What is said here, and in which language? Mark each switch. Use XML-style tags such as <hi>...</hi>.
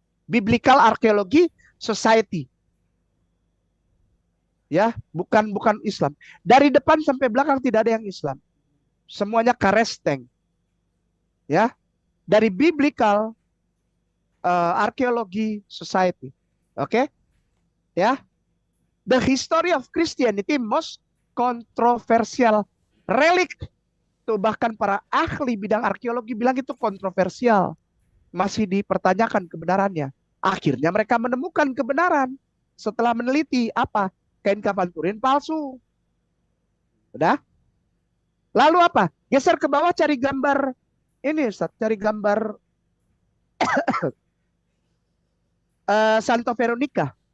<en>Biblical Archaeology Society.</en> <id>Ya, bukan Islam. Dari depan sampai belakang tidak ada yang Islam. Semuanya karesteng. Ya, dari biblical archaeology society. Oke, ya.</id> <en>The history of Christianity most controversial relic.</en> <id>Tuh bahkan para ahli bidang arkeologi bilang itu kontroversial. Masih dipertanyakan kebenarannya. Akhirnya mereka menemukan kebenaran. Setelah meneliti apa? Kain kafan Turin palsu. Udah? Lalu apa? Geser ke bawah cari gambar ini, Ustaz. Cari gambar Santo Veronica.</id>